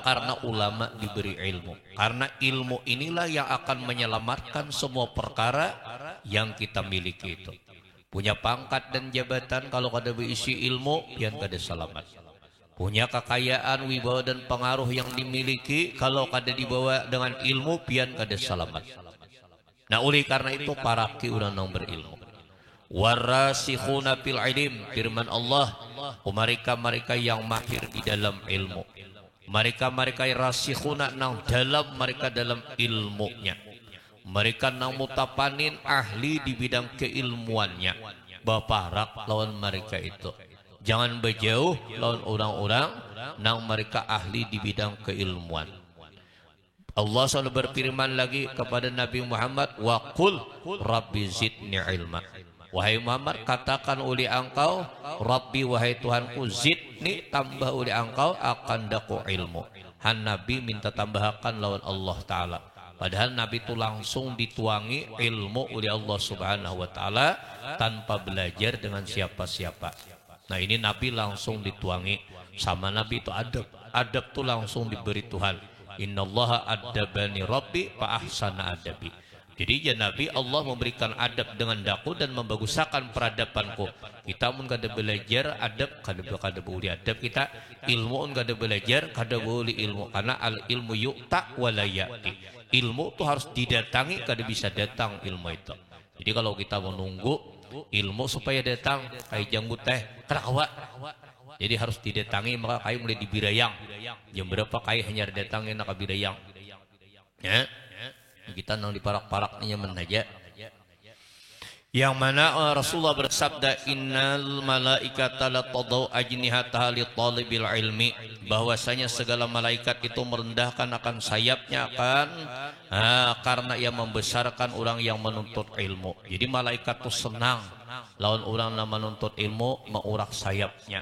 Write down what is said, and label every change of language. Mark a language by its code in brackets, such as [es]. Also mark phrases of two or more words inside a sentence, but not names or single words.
[id] Karena ulama diberi ilmu. Karena ilmu inilah yang akan menyelamatkan semua perkara yang kita miliki itu. [bjn] Punya pangkat dan jabatan, kalau kada berisi ilmu, pian kada selamat. Punya kekayaan, wibawa dan pengaruh yang dimiliki, kalau kada dibawa dengan ilmu, pian kada selamat. Nah, oleh karena itu para ki urang nang berilmu. [ar] والراسخون في العلم, [id] firman Allah, mereka yang mahir di dalam ilmu. [bjn] Mereka yang rasikhuna nang dalam mereka dalam ilmunya. Mereka nang mutapanin ahli di bidang keilmuannya. Baparak lawan mereka itu. Jangan berjauh lawan orang-orang nang mereka ahli di bidang keilmuan. [id] Allah selalu berfirman lagi kepada Nabi Muhammad, [ar] وقل رب زدني علما. [id] Wahai Muhammad, katakan oleh engkau, Rabbi wahai Tuhanku, zidni tambah oleh engkau akan daku ilmu. [bjn] Han Nabi minta tambahkan lawan Allah Ta'ala. [id] Padahal Nabi itu langsung dituangi ilmu oleh Allah Subhanahu Wa Ta'ala tanpa belajar dengan siapa-siapa. Nah, ini Nabi langsung dituangi. Sama Nabi itu adab. Adab itu langsung diberi Tuhan. [ar] إن الله أدبني ربي فأحسن أدبي. [id] Jadi ya Nabi Allah memberikan adab dengan daku dan membaguskan peradabanku. [bjn] Kita pun kada belajar adab, kada boleh adab kita. Ilmu pun kada belajar, kada boleh ilmu. Karena [ar] العلم يؤتى ولا يأتي. [bjn] Ilmu itu harus didatangi, kada bisa datang ilmu itu. Jadi kalau kita menunggu ilmu supaya datang, kayak janggut teh, kerawa. Jadi harus didatangi, maka kayak mulai dibirayang. Jam berapa kayak hanya datangnya nak birayang. Ya. Kita nang diparak-paraknya menaja. [id] Yang mana Rasulullah bersabda, [ar] إن الملائكة لتضع أجنحتها لطالب العلم, [id] bahwasanya segala malaikat itu merendahkan akan sayapnya karena ia membesarkan orang yang menuntut ilmu. [bjn] Jadi malaikat itu senang lawan orang yang menuntut ilmu, mengurak sayapnya.